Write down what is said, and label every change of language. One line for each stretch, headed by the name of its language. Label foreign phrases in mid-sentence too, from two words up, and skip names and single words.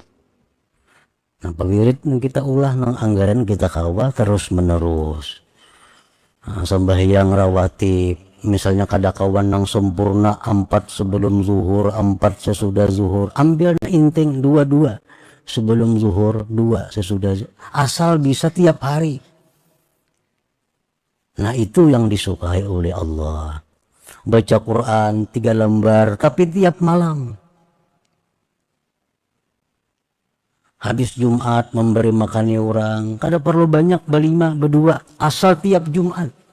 Banjar: Nah, wirid kita ulah nang anggaran kita kawa terus menerus.
Indonesian: Nah, sembahyang rawatib, misalnya kada kawan nang sempurna 4 sebelum zuhur, 4 sesudah zuhur, ambil inting 2 sebelum zuhur, 2 sesudah zuhur. Asal bisa tiap hari. Nah, itu yang disukai oleh Allah. Baca Quran 3 lembar tapi tiap malam. Habis Jumat memberi makan orang, kada perlu banyak, berlima, berdua, asal tiap Jumat.